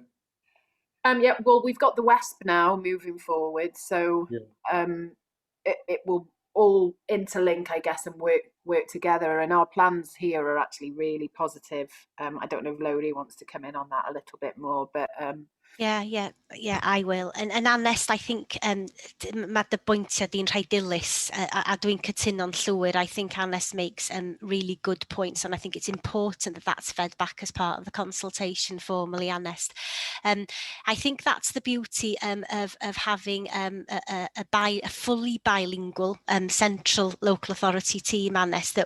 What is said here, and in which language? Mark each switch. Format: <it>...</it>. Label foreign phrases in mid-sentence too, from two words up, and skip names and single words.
<en>Yeah, well, we've got the WESP now moving forward, so it will all interlink, I guess, and work together. And our plans here are actually really positive. I don't know if Lowry wants to come in on that a little bit more, but Yeah, I will. And Anest, I think</en> <cy>mae dy bwyntiau di'n rhai dilys a dwi'n cytuno'n llwyr.</cy> <en>I think Anest makes really good points, and I think it's important that that's fed back as part of the consultation formally, Anest. I think that's the beauty of having a fully bilingual central local authority team, Anest, that</en>